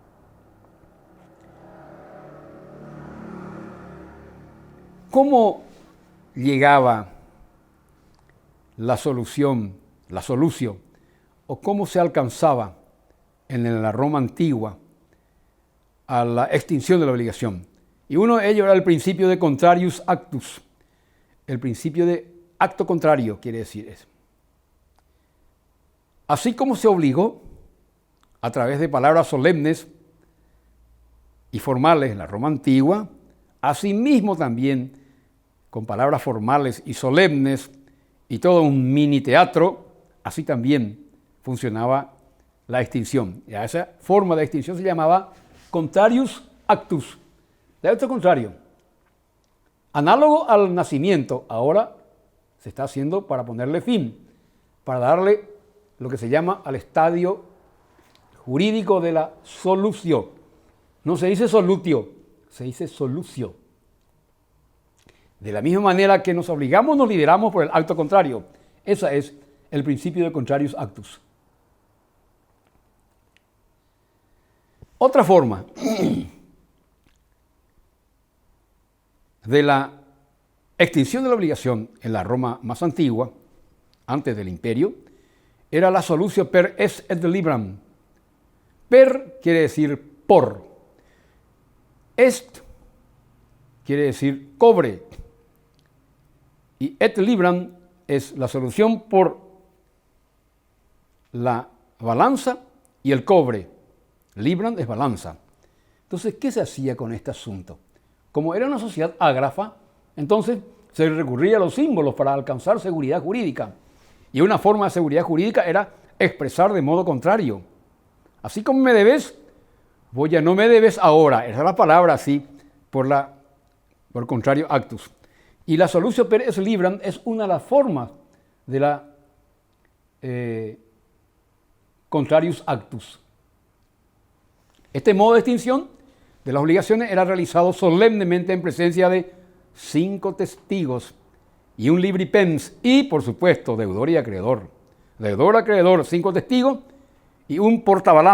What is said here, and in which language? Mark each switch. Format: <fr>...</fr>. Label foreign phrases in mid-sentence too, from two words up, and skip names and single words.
<es>¿Cómo llegaba la solución, la solutio, o cómo se alcanzaba en la Roma antigua a la extinción de la obligación? Y uno de ellos era el principio de</es> <la>contrarius actus.</la> <es>El principio de acto contrario quiere decir eso. Así como se obligó a través de palabras solemnes y formales en la Roma antigua, asimismo también con palabras formales y solemnes y todo un mini teatro, así también funcionaba la extinción. Y a esa forma de extinción se llamaba</es> <la>contrarius actus,</la> <es>de acto contrario. Análogo al nacimiento, ahora se está haciendo para ponerle fin, para darle lo que se llama al estadio jurídico de la solutio. No se dice solutio, se dice solutio. De la misma manera que nos obligamos, nos liberamos por el acto contrario. Ese es el principio de</es> <la>contrarius actus.</la> <es>Otra forma de la extinción de la obligación en la Roma más antigua, antes del imperio, era la</es> <la>solutio per est et libram.</la> <es>Per quiere decir por. Est quiere decir cobre. Y</es> <la>et libram</la> <es>es la solución por la balanza y el cobre. Libram es balanza. Entonces, ¿qué se hacía con este asunto? Como era una sociedad ágrafa, entonces se recurría a los símbolos para alcanzar seguridad jurídica. Y una forma de seguridad jurídica era expresar de modo contrario. Así como me debes, vos ya no me debes ahora. Esa es la palabra así, por</es> <la>contrario actus.</la> <es>Y la</es> <la>solutio per est libram</la> <es>es una de las formas de la</es> <la>contrarius actus.</la> <es>Este modo de extinción de las obligaciones era realizado solemnemente en presencia de 5 testigos y un libripens y, por supuesto, deudor y acreedor. Deudor, acreedor, 5 testigos y un portabalanzas.</es>